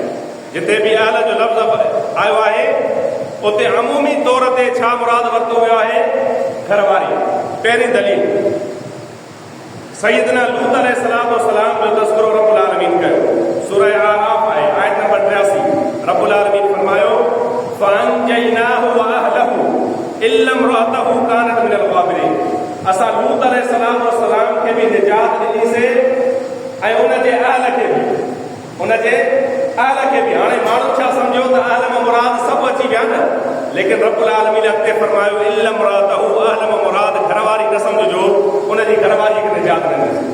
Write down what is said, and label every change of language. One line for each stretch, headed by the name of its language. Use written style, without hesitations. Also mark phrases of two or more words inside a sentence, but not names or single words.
Sindhi: जिते बि अहल जो लफ़्ज़ आयो आहे उते अमूमी तौर ते छा मुराद वरितो वियो आहे? घरवारी। पहिरीं दलील सैयदना लूत
Arabic: عليه الصلاة والسلام
Sindhi: जो तज़किरो रब्बुल आलमीन कयो। सूरह आराफ आहे, आयत नंबर 83। रब्बुल आलमीन फरमायो,
Arabic: فأنجيناه وأهله إلا امرأته كانت من الغابرين.
Sindhi: असां लूत
Arabic: عليه الصلاة والسلام
Sindhi: खे बि निजात ॾिनीसीं ऐं उनजे अहल खे बि, उनजे अहल खे बि। हाणे माण्हू छा सम्झो त अहल में मुराद सभु अची विया न, लेकिन रब्बुल आलमीन अॻिते फरमायो
Arabic: إلا امرأته,
Sindhi: अहल में मुराद घरवारी न सम्झो, उनजी घरवारीअ खे निजात ॾिनीसीं।